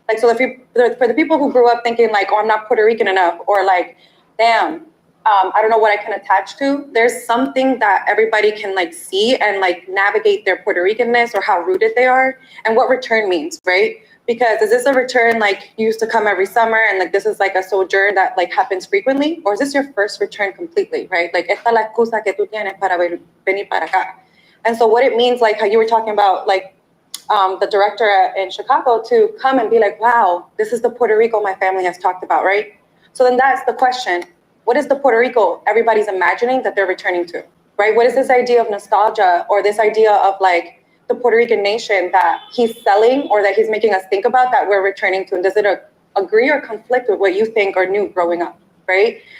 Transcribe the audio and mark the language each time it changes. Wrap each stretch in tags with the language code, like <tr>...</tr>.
<en>So for the people who grew up thinking oh, I'm not Puerto Rican enough, or damn, I don't know what I can attach to. There's something that everybody can see and navigate their Puerto Ricanness or how rooted they are and what return means, right? Because is this a return you used to come every summer and this is a sojourn that happens frequently, or is this your first return completely, right?</en> <es>Esta la excusa que tú tienes para venir para acá.</es> <en>And so what it means, how you were talking about the director in Chicago to come and be wow, this is the Puerto Rico my family has talked about, right? So then that's the question. What is the Puerto Rico everybody's imagining that they're returning to, right? What is this idea of nostalgia or this idea of the Puerto Rican nation that he's selling or that he's making us think about that we're returning to? And does it agree or conflict with what you think or knew growing up, right?</en>